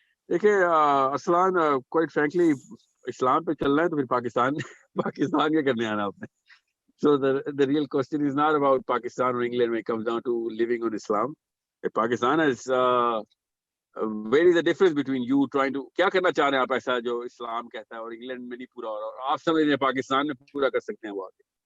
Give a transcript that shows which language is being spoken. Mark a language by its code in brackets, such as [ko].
[ur] دیکھیے Arsalan, [en] quite frankly [ur] اسلام پہ چل رہا ہے تو پھر پاکستان کیا کرنے آنا آپ نے. [en] So the real question is not about Pakistan or England when it comes down to living on Islam. Pakistan is where is the difference between you trying to [ur] کیا کرنا چاہ رہے ہیں آپ ایسا جو اسلام کہتا ہے اور انگلینڈ میں نہیں پورا ہو رہا اور آپ سمجھ رہے ہیں پاکستان میں پورا کر سکتے ہیں وہ آگے.